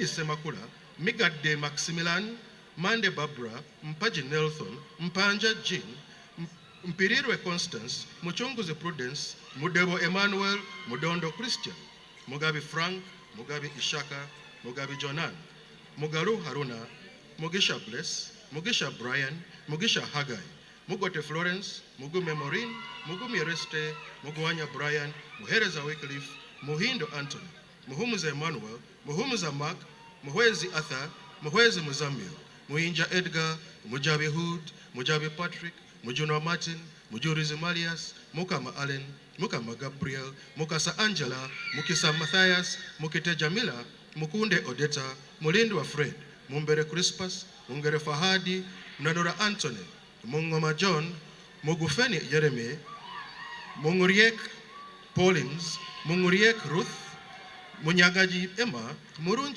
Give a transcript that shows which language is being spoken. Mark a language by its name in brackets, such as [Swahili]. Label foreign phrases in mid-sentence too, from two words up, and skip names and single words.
[English] Semakula, Migade Maximilian, Mande Barbara, Mpaji Nelson, Mpanja Jean, Mpirirwe Constance, Muchunguzi Prudence, Mudebo Emmanuel, Mudondo Christian, Mugabi Frank, Mugabi Ishaka, Mugabi Jonan, Mugaru Haruna, Mugisha Bless, Mugisha Brian, Mugisha Hagai, Mugote Florence, Mugume Morin, Mugumi Reste, Muguanya Brian, Muhereza Wycliffe, Muhindo Anthony, Muhumuza Emmanuel, Muhumuza Mark, Muhwezi Arthur, Muhwezi Muzamil, Muinja Edgar, Mujabi Hood, Mujabi Patrick, Mujuno Martin, Mujurizi Malias, Mukama Allen, Mukama Gabriel, Mukasa Angela, Mukisa Matthias, Mukite Jamila, Mukunde Odeta, Mulindwa Fred, Mumbere Crispus, Mungere Fahadi, Nanora Anthony, Mungoma John, Mogufeni Jeremy, Munguriek Paulins, Munguriek Ruth, Munyagaji Emma, Murunji